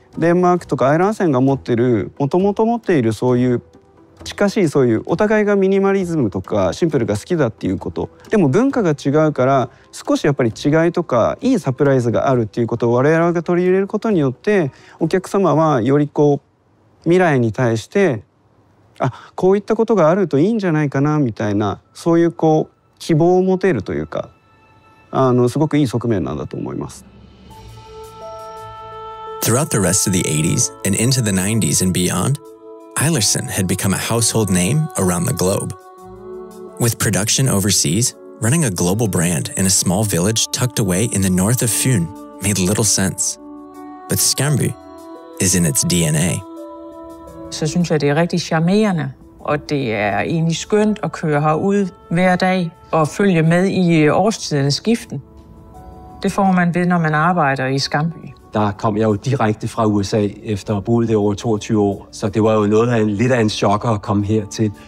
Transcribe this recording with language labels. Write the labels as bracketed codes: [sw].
[ja] デンマークとかアイランセンが持っているもともと持っているそういう近しいそういうお互いがミニマリズムとかシンプルが好きだっていうことでも文化が違うから少しやっぱり違いとかいいサプライズがあるっていうことを我々が取り入れることによってお客様はよりこう未来に対してこういったことがあるといいんじゃないかなみたいなそういうこう希望を持てるというかすごくいい側面なんだと思います。 [en] Throughout the rest of the 80s and into the 90s and beyond, Eilertson had become a household name around the globe. With production overseas, running a global brand in a small village tucked away in the north of Fyn made little sense. But Skamby is in its DNA. [da] Så synes jeg, det er rigtig charmerende, og det er egentlig skønt at køre herud hver dag og følge med i årstidernes skiften. Det får man ved, når man arbejder i Skamby. Der kom jeg jo direkte fra USA efter at have boet der over 22 år, så det var jo noget af lidt af en chokker at komme hertil.